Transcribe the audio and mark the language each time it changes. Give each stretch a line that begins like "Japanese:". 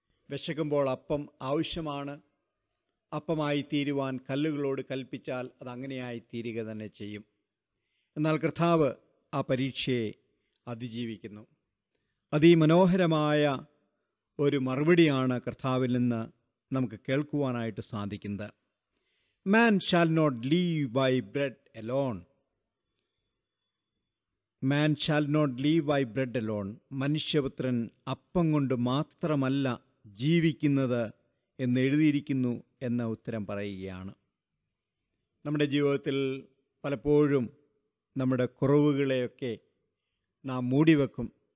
Malayalam: വിശക്കുമ്പോൾ അപ്പം ആവശ്യമാണ്. അപ്പമായി തീരുവാൻ കല്ലുകളോട് കൽപ്പിച്ചാൽ അതങ്ങനെയായി തീരുക തന്നെ ചെയ്യും. എന്നാൽ കർത്താവ് ആ പരീക്ഷയെ അതിജീവിക്കുന്നു. അതിമനോഹരമായ ഒരു മറുപടിയാണ് കർത്താവിൽ നിന്ന് നമുക്ക് കേൾക്കുവാനായിട്ട് സാധിക്കുന്നത്.
English: Man shall not live by bread alone. Man shall not live by bread alone.
Malayalam: മനുഷ്യപുത്രൻ അപ്പം കൊണ്ട് മാത്രമല്ല ജീവിക്കുന്നത് എന്ന് എഴുതിയിരിക്കുന്നു എന്ന ഉത്തരം പറയുകയാണ്. നമ്മുടെ ജീവിതത്തിൽ പലപ്പോഴും നമ്മുടെ കുറവുകളെയൊക്കെ നാം മൂടിവെക്കും.